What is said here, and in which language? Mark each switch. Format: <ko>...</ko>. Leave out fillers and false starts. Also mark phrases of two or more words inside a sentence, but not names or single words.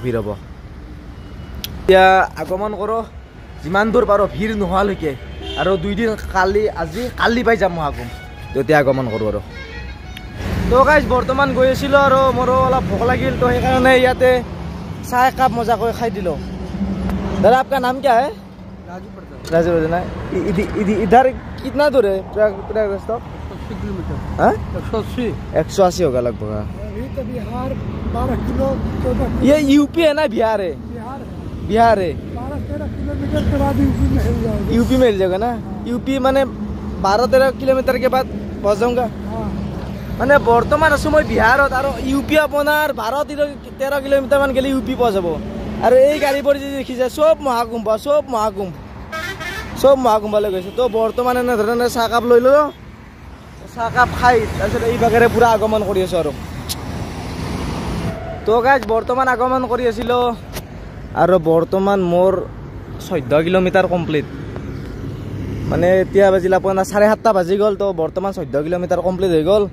<as>ভিৰ হ'ব এতিয়া আগমন কৰোঁ যিমান দূৰ পাৰোঁ ভিৰ নোহোৱালৈকে আৰু 2 দিন কালি পাই যাম মহাকুম্ভ তেতিয়া আগমন কৰোঁ আৰু তো গাইজ বৰ্তমান গৈ আছিলোঁ আৰু মোৰো অলপ ভোক লাগিল তো সেইকাৰণে ইয়াতে চাহ একাপ মজাকৈ খাই দিলোঁ</as> <hi>दादा आपका नाम क्या है राजू प्रधान इधर कितना दूर है प्रयागराज तक 80 किलोमीटर 180 होगा लगभग तो बिहार 12 किलो 14 ये यूपी है ना बिहार है 12-13 किलोमीटर के बाद यूपी मिल जाएगा ना यूपी मैंने 12-13 किलोमीटर के बाद पहुँच जाऊँगा</hi> <as>মানে বৰ্তমান আছোঁ মই বিহাৰত আৰু ইউপি আপোনাৰ 12-13 কিলোমিটাৰ মান গ'লে ইউপি পোৱা যাব আৰু এই গাড়ীবোৰ যি দেখিছে চব মহাকুম্ভলৈ গৈছে তো বৰ্তমান এনেধৰণে চাহকাপ লৈ ল'লোঁ চাহকাপ খাই তাৰপিছত এই ভাগেৰে পূৰা আগমন কৰি আছোঁ আৰু তো গাইজ বৰ্তমান আগমন কৰি আছিলোঁ আৰু বৰ্তমান মোৰ 14 কিলোমিটাৰ কমপ্লিট মানে এতিয়া বাজিল আপোনাৰ 7:30 বাজি গ'ল তো বৰ্তমান 14 কিলোমিটাৰ কমপ্লিট হৈ গ'ল</as>